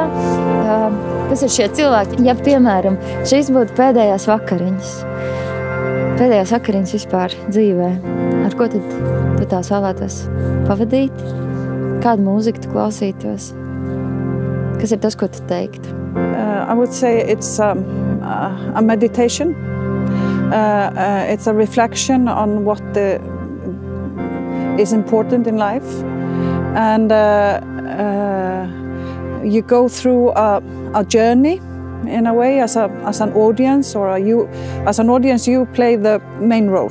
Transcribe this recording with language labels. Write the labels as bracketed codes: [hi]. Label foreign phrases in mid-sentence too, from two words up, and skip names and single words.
[lv] Kas ir šie cilvēki? Ja, piemēram, šīs būtu pēdējās vakariņas. Pēdējās vakariņas vispār dzīvē. Ar ko tad tu tās vēlētos pavadīt? Kādu mūziku tu klausītos? Kas ir tas, ko tu teiktu? [en] I would say it's a meditation. It's a reflection on what is important in life. And you go through a journey in a way as an audience, or as an audience you play the main role.